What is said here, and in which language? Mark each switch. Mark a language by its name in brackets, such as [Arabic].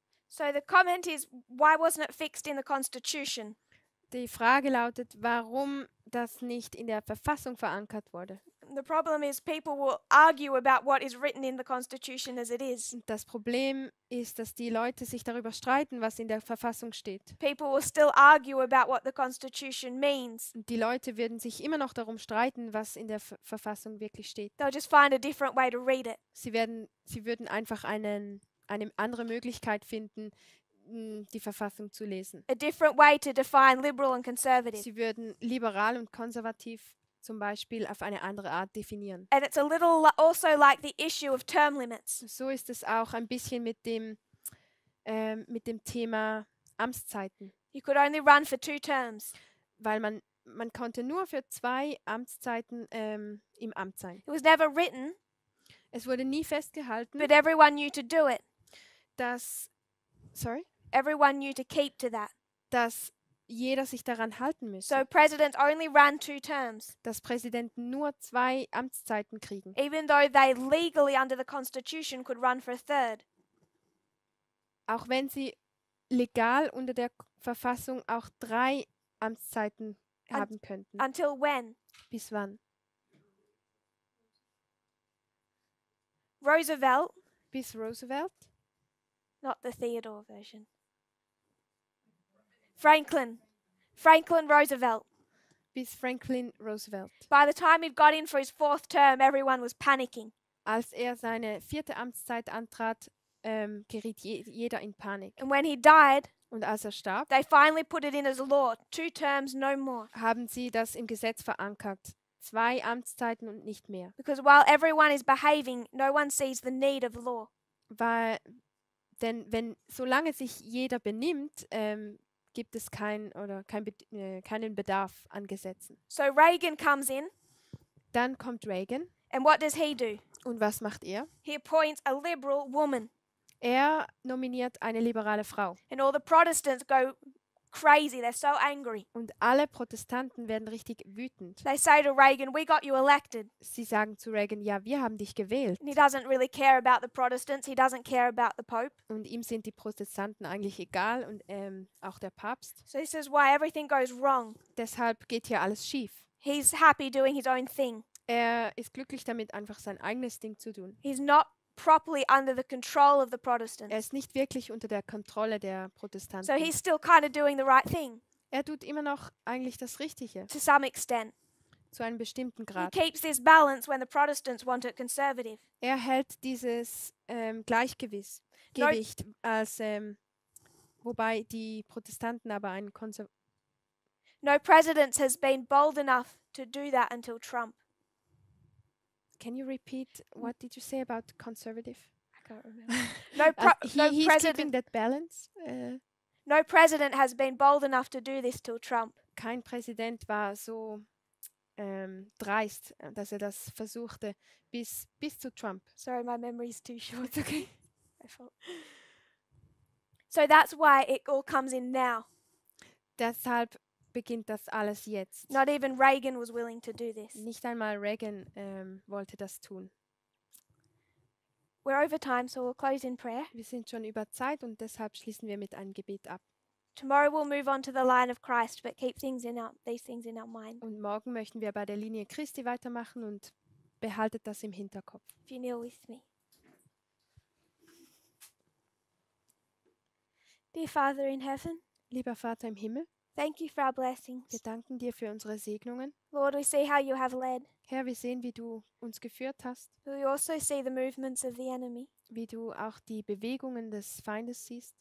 [English] So the comment is, why wasn't it fixed in the Constitution? [German] Die Frage lautet, warum das nicht in der Verfassung verankert wurde. [English] The problem is people will argue about what is written in the Constitution as it is. [German] Und das Problem ist, dass die Leute sich darüber streiten, was in der Verfassung steht. [English] People will still argue about what the Constitution means. [German] Und die Leute würden sich immer noch darum streiten, was in der Verfassung wirklich steht. [English] They'll just find a different way to read it. [German] Sie würden einfach eine andere Möglichkeit finden, die Verfassung zu lesen. [English] A different way to define liberal and conservative. [German] Sie würden liberal und konservativ zum Beispiel auf eine andere Art definieren. [English] And it's a little also like the issue of term limits. [German] So ist es auch ein bisschen mit dem Thema Amtszeiten, [English] You could only run for 2 terms. [German] weil man konnte nur für 2 Amtszeiten im Amt sein. [English] It was never written, [German] Es wurde nie festgehalten, [English] but everyone knew to do it. [German] dass [English] Everyone knew to keep to that. [German] jeder sich daran halten müsse, [English] So presidents only ran 2 terms, [German] dass Präsidenten nur 2 Amtszeiten kriegen, [English] even though they legally under the Constitution could run for a 3rd. [German] auch wenn sie legal unter der Verfassung auch 3 Amtszeiten haben könnten. [English] Until when? [German] Bis wann? [English] Roosevelt, [German] Bis Roosevelt? [English] not the Theodore version. Franklin Roosevelt. [German] Bis Franklin Roosevelt. [English] By the time he'd got in for his 4th term, everyone was panicking. [German] Als er seine 4. Amtszeit antrat, geriet jeder in Panik. [English] And when he died, [German] Und als er starb, [English] they finally put it in as law. 2 terms, no more. [German] haben sie das im Gesetz verankert. 2 Amtszeiten und nicht mehr. [English] Because while everyone is behaving, no one sees the need of law. [German] Denn solange sich jeder benimmt, gibt es keinen Bedarf an Gesetzen. [English] So Reagan comes in, [German] Dann kommt Reagan. [English] and what does he do? [German] Und was macht er? [English] He appoints a liberal woman. [German] Er nominiert eine liberale Frau. [English] And all the Protestants go crazy. They're so angry. [German] Und alle Protestanten werden richtig wütend. [English] They say to Reagan, we got you elected. [German] Sie sagen zu Reagan, ja, wir haben dich gewählt. [English] And he doesn't really care about the Protestants. He doesn't care about the Pope. [German] Und ihm sind die Protestanten eigentlich egal und auch der Papst. [English] So this is why everything goes wrong. [German] Deshalb geht hier alles schief. [English] He's happy doing his own thing. [German] Er ist glücklich damit, einfach sein eigenes Ding zu tun. [English] He's not properly under the control of the Protestants. [German] Er ist nicht wirklich unter der Kontrolle der Protestanten. [English] So he's still kind of doing the right thing [German] Er tut immer noch eigentlich das Richtige, [English] to some extent. [German] zu einem bestimmten [English] He [German] Grad. [English] keeps this balance when the Protestants want it conservative. [German] Er hält dieses Gleichgewicht, wobei die Protestanten aber einen [English] No president has been bold enough to do that until Trump. Can you repeat what did you say about conservative? I can't remember. No He's keeping president. that balance. No president has been bold enough to do this till Trump. [German] Kein Präsident war so dreist, dass er das versuchte, bis zu Trump. [English] Sorry, my memory is too short. It's okay. My fault. So that's why it all comes in now. [German] Deshalb beginnt das alles jetzt. [English] Not even Reagan was willing to do this. [German] Nicht einmal Reagan wollte das tun. [English] We're over time, so we'll close in prayer. [German] Wir sind schon über Zeit und deshalb schließen wir mit einem Gebet ab. [English] Tomorrow we'll move on to the line of Christ, but keep these things in our mind. [German] Und morgen möchten wir bei der Linie Christi weitermachen und behaltet das im Hinterkopf. [English] If you kneel with me. Dear Father in heaven, [German] Lieber Vater im Himmel, [English] thank you for our blessings. [German] wir danken dir für unsere Segnungen. [English] Lord, we see how you have led. [German] Herr, wir sehen, wie du uns geführt hast, [English] We also see the movements of the enemy. [German] wie du auch die Bewegungen des Feindes siehst.